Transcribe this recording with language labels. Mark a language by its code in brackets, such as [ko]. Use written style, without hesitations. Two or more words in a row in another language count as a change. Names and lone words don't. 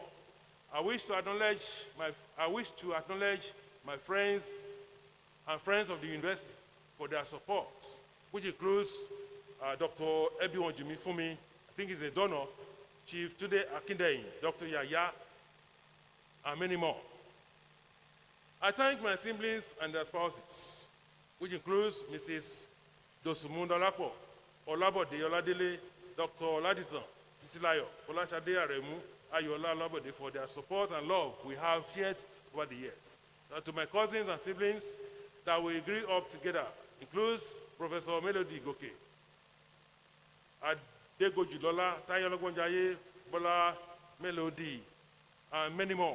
[en] I wish to acknowledge my friends and friends of the university for their support, which includes Dr. Ebiwon Jimi Fumi, I think he's a donor, Chief Tunde Akindeyin, Dr. Yaya, and many more. I thank my siblings and their spouses, which includes Mrs. Dosumundalapo, Olabode Oladele, Dr. Oladiton, Titilayo, Folashade Aremu, Ayola Olabode, for their support and love we have shared over the years. To my cousins and siblings that we grew up together includes Professor Melody Goke, Adego Julola, Tayo Logonjaye, Bola Melody, and many more.